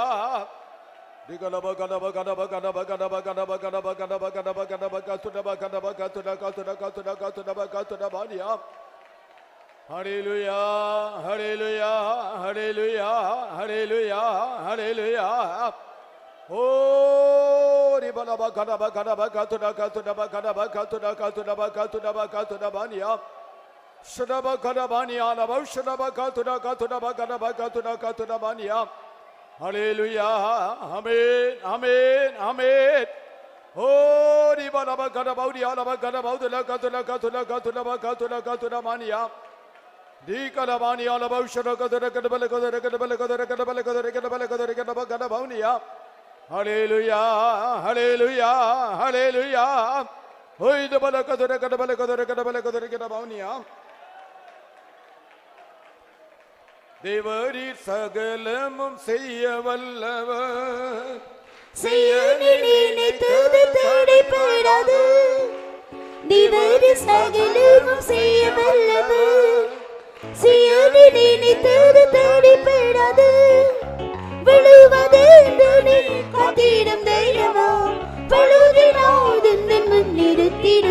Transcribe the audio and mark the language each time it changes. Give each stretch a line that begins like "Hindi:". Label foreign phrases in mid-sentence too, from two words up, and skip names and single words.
English: Digalaba ganaba ganaba ganaba ganaba ganaba ganaba ganaba ganaba ganaba katudaba ganaba katudaba katudaba. Hallelujah, hallelujah, hallelujah, hallelujah, hallelujah. Oh, ribalaba ganaba ganaba katudaba ganaba katudaba niya. Shadaba ganabaniya naba shadaba katudaba niya. Hallelujah, amen, amen, amen. Oh, ribalaba ganaba katudaba niya. Di kalabani ala baushara kadara kadabala kadara kadabala kadara kadabala kadara kadabala kadara kadabala kadabaunia. Hallelujah, hallelujah, hallelujah. Hoy dabala kadara kadabala kadara kadabala kadara kadabaunia.
Tamil: தேவரீர் சகலமும் செய்ய வல்லவர் செய்ய நினைத்தது தடைபடாது திவரி சகலமும் செய்ய வல்லவர் நினைத்தது தடைபடாது விழுவதென்று நீ காத்திடும் தெய்வமா பழுதினாது முன் நிறுத்திடு